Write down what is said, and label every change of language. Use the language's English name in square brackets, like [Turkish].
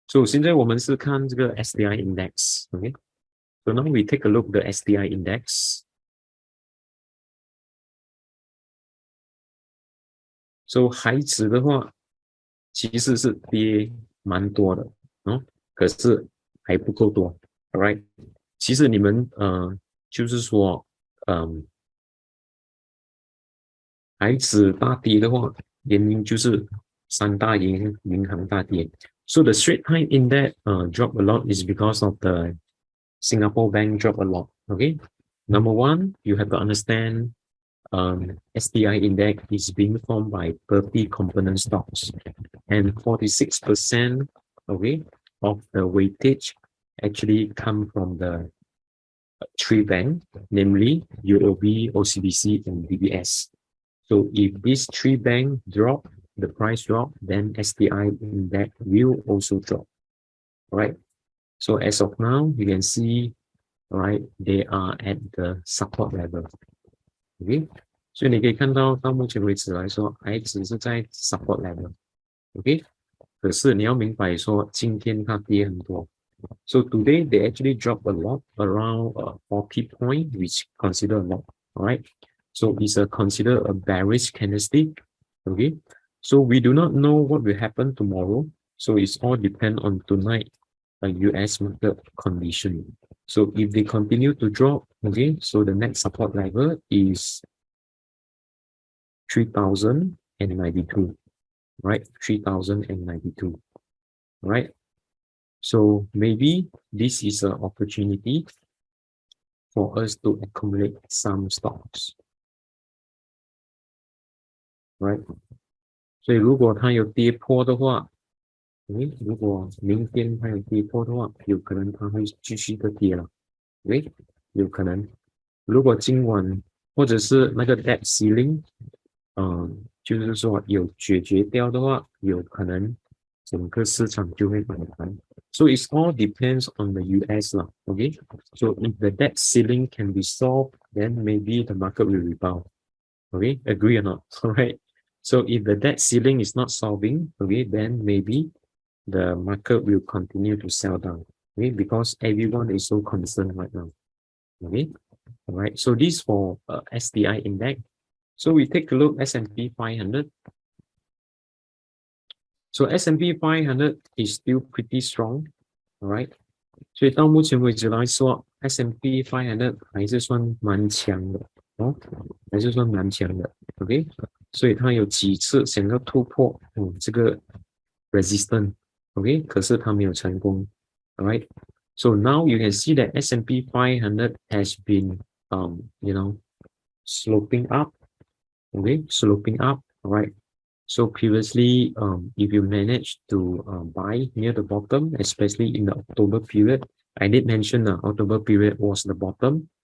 [English] So [Chinese] 现在我们是看这个 [English] SDI index，OK？、So now we take a look the SDI index. [Chinese] So 海指的话，其实是跌蛮多的，可是还不够多 ，alright？其实你们就是说，海指大跌的话，原因就是三大银行大跌。 [English] So the Straits Times Index drop a lot is because of the Singapore bank drop a lot. Okay, number one, you have to understand SDI index is being formed by 30 component stocks, and 46% okay of the weightage actually come from the three banks, namely UOB, OCBC, and DBS. So if these three banks drop, the price drop, then SDI index will also drop. All right. So as of now, you can see, right, they are at the support level. [Chinese] OK， 所以你可以看到目前为止来说，还只是在 support level。OK， 可是你要明白说，今天它跌很多。 [English] So today they actually drop a lot, around 40 points, which consider a lot. All right. So it's considered a bearish candlestick. Okay. So we do not know what will happen tomorrow. So it's all depend on tonight US market condition. So if they continue to drop, okay, so the next support level is 3092, right? 3092, right? So maybe this is an opportunity for us to accumulate some stocks, right? [Chinese] 所以如果它有跌破的话，如果明天它有跌破的话，有可能它会继续的跌了，有可能。如果今晚或者是那个 debt ceiling，就是说有解决掉的话，有可能整个市场就会反弹。 [English] So it all depends on the US 啦 ，OK？ So if the debt ceiling can be solved, then maybe the market will rebound. Okay, agree or not? Alright. So if the debt ceiling is not solving, okay, then maybe the market will continue to sell down. Okay, because everyone is so concerned right now. Okay, all right. So this for SDI index. So we take a look S&P 500. So S&P 500 is still pretty strong. All right. [Chinese] 所以到目前为止来说 ，S&P 500还是算蛮强的还是算蛮强的 ，OK。所以它有几次想要突破这个 resistance，OK， 可是它没有成功 ，alright。 [English] So now you can see that S&P 500 has been sloping up, okay, sloping up, alright. So previously, if you manage to buy near the bottom, especially in the October period, I did mention the October period was the bottom.